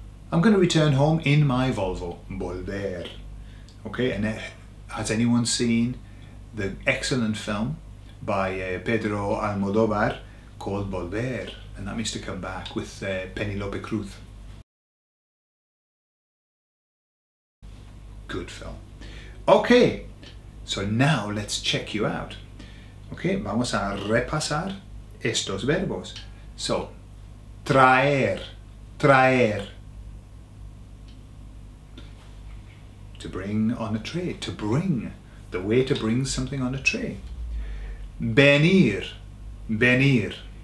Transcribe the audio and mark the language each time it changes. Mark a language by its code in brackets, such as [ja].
[en] I'm going to return home in my Volvo. Volver. Okay, and has anyone seen the excellent film by Pedro Almodóvar called Volver? And that means to come back, with Penélope Cruz. Good film. Okay, so now let's check you out. [es] Okay, vamos a repasar estos verbos. [en] So, traer. To bring on a tray, to bring. The waiter brings something on a tray. Venir.